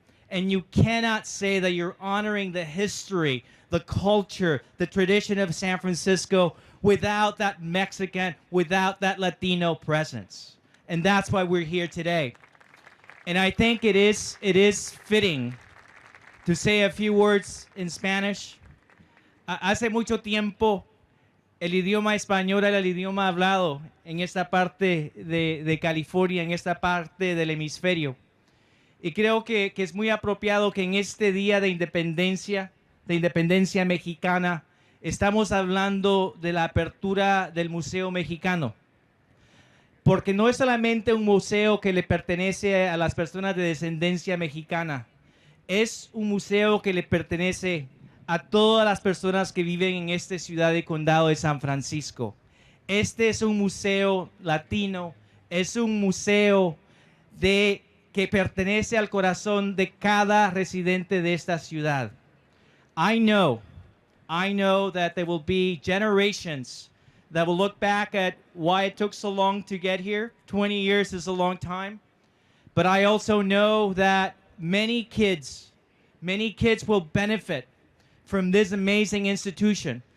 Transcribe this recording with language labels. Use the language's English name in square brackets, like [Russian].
[English] And you cannot say that you're honoring the history, the culture, the tradition of San Francisco without that Mexican, without that Latino presence. And that's why we're here today. And I think it is fitting to say a few words in Spanish. [Spanish] Hace mucho tiempo, el idioma español era el idioma hablado en esta parte de California, en esta parte del hemisferio. Y creo que es muy apropiado que en este día de independencia mexicana, estamos hablando de la apertura del Museo Mexicano. Porque no es solamente un museo que le pertenece a las personas de descendencia mexicana, es un museo que le pertenece a todas las personas que viven en esta ciudad y condado de San Francisco. Este es un museo latino, es un museo que pertenece al corazón de cada residente de esta ciudad. [English] I know that there will be generations that will look back at why it took so long to get here. 20 years is a long time. But I also know that many kids will benefit from this amazing institution.